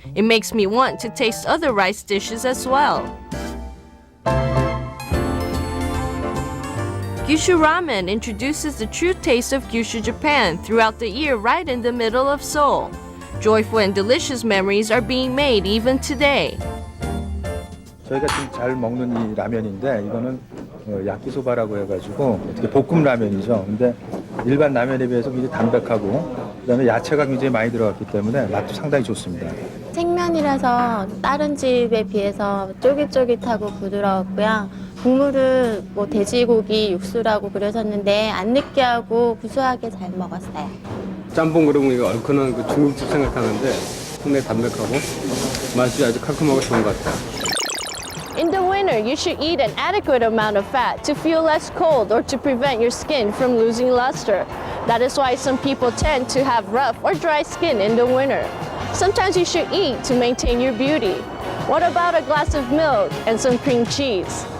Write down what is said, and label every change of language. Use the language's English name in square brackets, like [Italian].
[English] It makes me want to taste other rice dishes as well. Gyushu Ramen introduces the true taste of Gyushu, Japan throughout the year right in the middle of Seoul. Joyful and delicious memories are being made even today. [Korean] 저희가 지금 잘 먹는 이 라면인데 이거는 야끼소바라고 해가지고 어떻게 볶음 라면이죠. 근데 일반 라면에 비해서 굉장히 담백하고 그다음에 야채가 굉장히 많이 들어갔기 때문에 맛도 상당히 좋습니다. 생면이라서 다른 집에 비해서 쫄깃쫄깃하고 부드러웠고요. 국물은 뭐 돼지고기 육수라고 그려졌는데 안 느끼하고 구수하게 잘 먹었어요. 짬뽕 그러면 이거 얼큰한 그 중국집 생각하는데 상당히 담백하고 맛이 아주 칼칼하고 좋은 것 같아요. [English] In the winter, you should eat an adequate amount of fat to feel less cold or to prevent your skin from losing luster. That is why some people tend to have rough or dry skin in the winter. Sometimes you should eat to maintain your beauty. What about a glass of milk and some cream cheese?